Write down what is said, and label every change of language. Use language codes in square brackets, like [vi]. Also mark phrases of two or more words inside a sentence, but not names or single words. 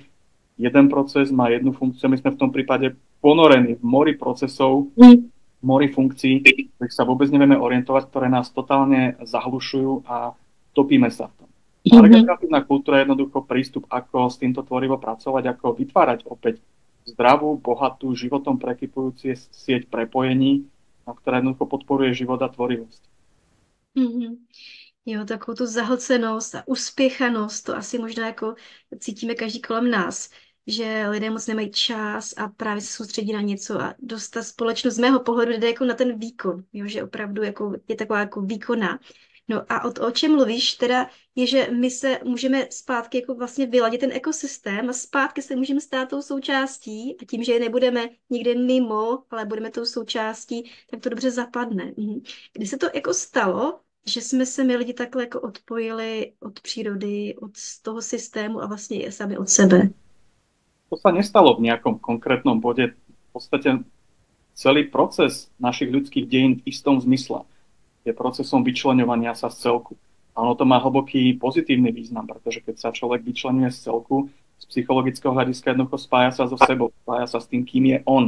[sk] Jeden proces má jednu funkciu, my sme v tom prípade ponorení v mori procesov, mori funkcií, ktorých sa vôbec nevieme orientovať, ktoré nás totálne zahlušujú a topíme sa v tom. A regeneratívna kultúra je jednoducho prístup, ako s týmto tvorivo pracovať, ako vytvárať opäť zdravú, bohatú, životom prekypujúcu sieť prepojení, ktorá jednoducho podporuje život a tvorivosť. [cs] Jo, takovou tu zahlcenost a uspěchanost, to asi možná jako cítíme každý kolem nás, že lidé moc nemají čas a právě se soustředí na něco a dost ta společnost z mého pohledu jde jako na ten výkon, jo, že opravdu jako je taková jako výkonná. No a o čem mluvíš teda je, že my se můžeme zpátky jako vlastně vyladit ten ekosystém a zpátky se můžeme stát tou součástí a tím, že je nebudeme někde mimo, ale budeme tou součástí, tak to dobře zapadne. Kdy se to jako stalo, že jsme se my lidi takhle jako odpojili od přírody, od toho systému a vlastně i sami od sebe? [sk] To sa nestalo v nejakom konkrétnom bode. V podstate celý proces našich ľudských dejín v istom zmysle je procesom vyčleňovania sa z celku. A ono to má hlboký pozitívny význam, pretože keď sa človek vyčleňuje z celku, z psychologického hľadiska jednoducho spája sa so sebou, spája sa s tým, kým je on.